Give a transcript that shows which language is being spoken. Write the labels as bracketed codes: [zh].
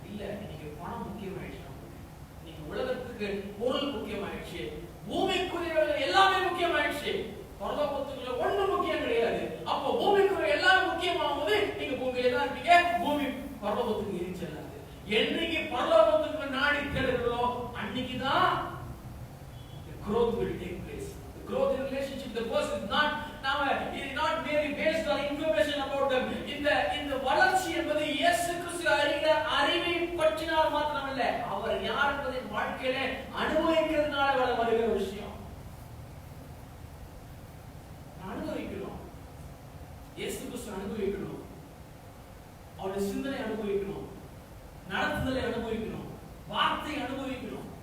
[ta] இல்ல, இன்னைக்கு பணம் முக்கியமாயிடுச்சு. இன்னைக்கு உலகத்துக்கு பொருள் முக்கியமாயிடுச்சு, பூமிக்குரியவர்கள் எல்லாமே முக்கியமாயிடுச்சு. பரலோகத்துக்குள்ள ஒண்ணும் முக்கியம் கிடையாது. அப்போ பூமிக்குரிய எல்லாரும் முக்கியமாகும் போது நீங்க பூமியில தான் இருப்பீங்க, பூமி பரலோகத்துக்கு எரிச்சலாது. என்னைக்கு பரலோகத்துக்கு நாடி தேடுகிறோ அன்னைக்குதான் [en] growth will take place. Growth in relationship, the person is not merely based on information about them. [ta] இந்த வளர்ச்சி என்பது இயேசு கிறிஸ்து அறிகிற அறிவை பற்றினால் மாத்திரமல்ல, அவர் யார் என்பதை வாழ்க்கையில அனுபவிக்கிறதுனால வருகிற விஷயம். அனுபவிக்கணும், இயேசு கிறிஸ்து அனுபவிக்கணும், அவருடைய சிந்தனை அனுபவிக்கணும், நடத்துதலை அனுபவிக்கணும், வார்த்தை அனுபவிக்கணும்.